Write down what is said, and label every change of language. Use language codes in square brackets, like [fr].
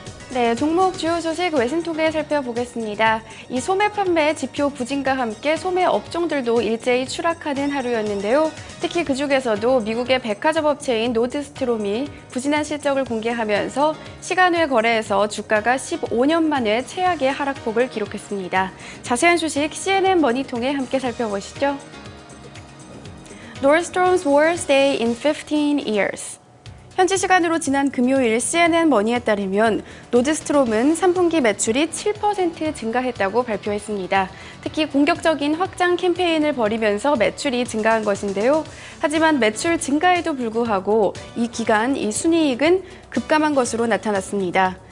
[ko] 네, 종목 주요 소식 외신 통해 살펴보겠습니다. 이 소매 판매 지표 부진과 함께 소매 업종들도 일제히 추락하는 하루였는데요. 특히 그중에서도 미국의 백화점 업체인 노드스트롬이 부진한 실적을 공개하면서 시간외 거래에서 주가가 15년 만에 최악의 하락폭을 기록했습니다. 자세한 소식 CNN 머니 통해 함께 살펴보시죠. [en] Nordstrom's worst day in 15 years. [ko] 현지 시간으로 지난 금요일 CNN 머니에 따르면 노드스트롬은 3분기 매출이 7% 증가했다고 발표했습니다. 특히 공격적인 확장 캠페인을 벌이면서 매출이 증가한 것인데요. 하지만 매출 증가에도 불구하고 이 기간 이 순이익은 급감한 것으로 나타났습니다.